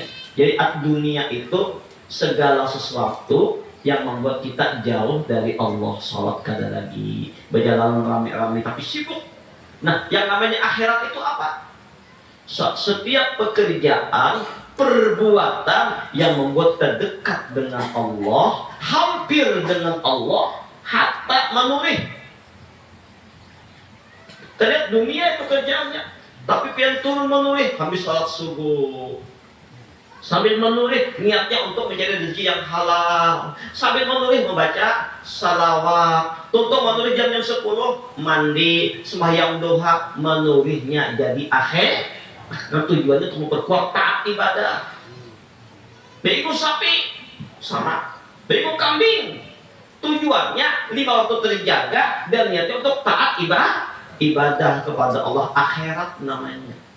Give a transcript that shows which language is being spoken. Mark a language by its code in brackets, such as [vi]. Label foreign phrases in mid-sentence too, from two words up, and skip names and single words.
[id] Jadi dunia itu segala sesuatu yang membuat kita jauh dari Allah. Sholat kada lagi, berjalan rame-rame tapi sibuk. Nah, yang namanya akhirat itu apa? Setiap pekerjaan, perbuatan yang membuat kita dekat dengan Allah, hampir dengan Allah, hatta menurih. Kita lihat dunia itu kerjaannya, tapi pian turun menurih, habis sholat subuh, sambil menurih niatnya untuk mencari rezeki yang halal, sambil menurih membaca salawat, tutup menurih jam 10, mandi, sembahyang duha, menurihnya jadi akhir. Nah, tujuannya untuk memperkuat taat ibadah. Bego sapi sama, bego kambing, tujuannya 5 waktu terjaga dan niatnya untuk taat ibadah kepada Allah, akhirat namanya.